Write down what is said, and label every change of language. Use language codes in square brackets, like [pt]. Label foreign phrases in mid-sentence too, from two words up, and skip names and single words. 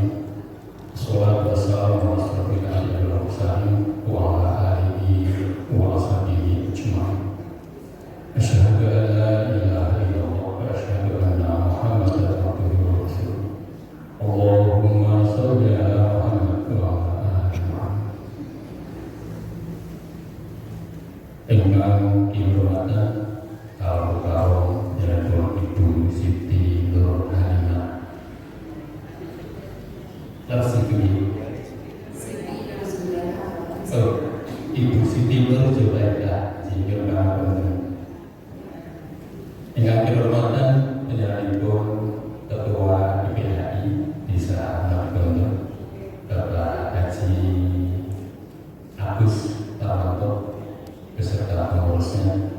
[ar] والصلاة والسلام على أشرف الأنبياء والمرسلين وعلى آله وأصحابه أجمعين. أشهد أن لا إله إلا الله وأشهد أن محمدا عبده ورسوله. اللهم صل على محمد وعلى آل محمد. [jv] Ingkang dihormatan karo yaitu Ibu Siti Nur Halimah Laksmi. Ibu Siti Nur Zulaikha ingkang dihormatan penyanipun Ketua IPHI Desa Margono Bapak Haji Agus Tarmanto [id] beserta pengurusnya,